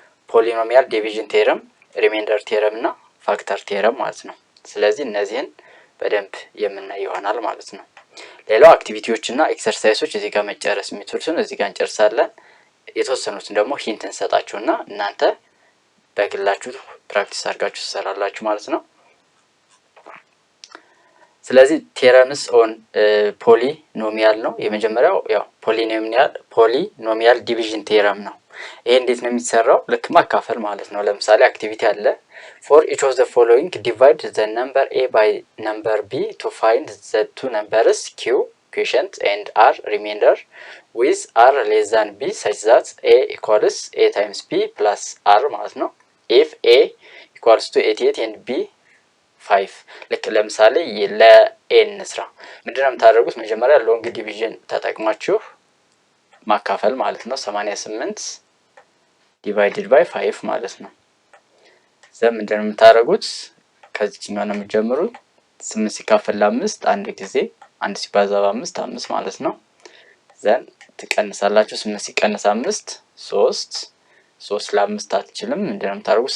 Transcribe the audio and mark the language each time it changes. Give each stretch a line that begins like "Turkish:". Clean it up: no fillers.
Amharic: ፖሊኖሚያል ዲቪዥን ቴረም፣ ሪሜንደር ቴረም እና ፋክተር ቴረም ማለት ነው። ስለዚህ እነዚህን በደንብ የምናይ ይሆናል ማለት ነው። ሌላው አክቲቪቲዎች እና ኤክሰርሳይሶች እዚህ ጋር መጨረስ የሚችሉትን እዚህ ጋር እንጨርሳለን። የተወሰኑትን ደግሞ ሂንት እንሰጣችሁና እናንተ በግላችሁ ፕራክቲስ አድርጋችሁ ትሰራላችሁ ማለት ነው። ስለዚህ ቴረምስ ኦን ፖሊኖሚያል ነው የመጀመሪያው። ያው ፖሊኖሚያል ዲቪዥን ቴረም ነው። ይሄ እንዴት ነው የሚሰራው? ልክ ማካፈል ማለት ነው። ለምሳሌ አክቲቪቲ አለ።
English: for each of the following divide the number a by number b to find the two numbers q quotient and r remainder with r less than b such that a equals a times b plus r
Amharic: ማለት ነው።
English: if a equals to 88 and b 5
Amharic: ልክ ለምሳሌ ለa እንስራ። ምንድነው የምታደርጉት? መጀመሪያ ሎንግ ዲቪዥን ተጠቅማችሁ ማካፈል ማለት ነው።
English: 88 divided by 5
Amharic: ማለት ነው። ዘም ምንድነው የምታደርጉት? ከዚህኛው ነው የምትጀምሩት። 8 ሲካፈል ለ5 አንድ ጊዜ 1 ሲባዛ በ5 5 ማለት ነው። ዘን ትቀንሳላችሁ። 8 ሲቀነስ 5 3 ለ5 አትችልም። ምንድነው የምታደርጉት?